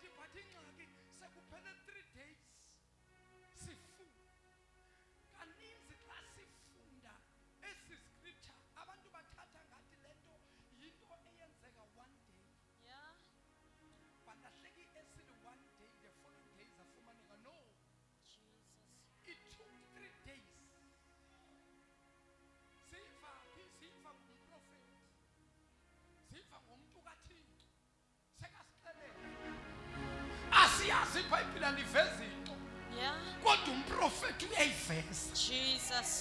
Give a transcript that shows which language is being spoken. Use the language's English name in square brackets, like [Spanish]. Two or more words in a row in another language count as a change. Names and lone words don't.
[Xhosa] nathi ingxaki sekuphele 3 days sifunda. Kaninzi xa sifunda esi scripture abantu bathatha ngathi lento yinto eyenzeka 1 day. [English] Yeah. [Xhosa] Balahleki esile [English] 1 day, the following days afumaneka. No, Jesus. it took 3 days. [Xhosa] Siva ngumprofeti, siva ngomntu kaThixo, sekasixelela. Asiyazi iBhayibhile alivezi into, [English] Yeah. [Xhosa] kodwa umprofeti uyayiveza. [English] Jesus.